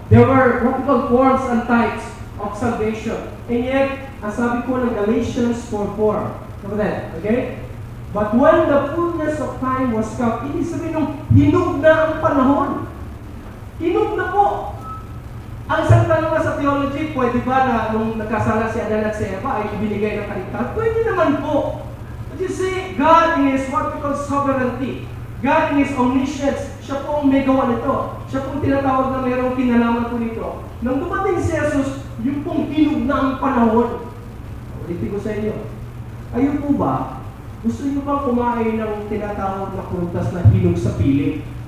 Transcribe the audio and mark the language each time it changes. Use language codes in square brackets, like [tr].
[en] There were what we call forms and types of salvation. [tl] And yet, ang sabi po ng Galatians 4:4. Kapatid, okay? [en] But when the fullness of time was come, [tl] ibig sabihin nung hinug na ang panahon. Hinug na po. Ang isang tanong nga sa theology, pwede ba na nung nagkasala si Adan at si Eva ay ibinigay ng kaligtasan? Pwede naman po. [en] But you see, God is what we call sovereignty. God in His omniscience, [tl] siya po ang may gawa nito. Siya po ang tinatawag na mayroong kinalaman po nito. Nang dumating si Jesus, yung pong hinug na ang panahon. Ulitin ko sa inyo. Ayun po ba, gusto niyo bang kumain ng tinatawag na prutas na hinog sa piling?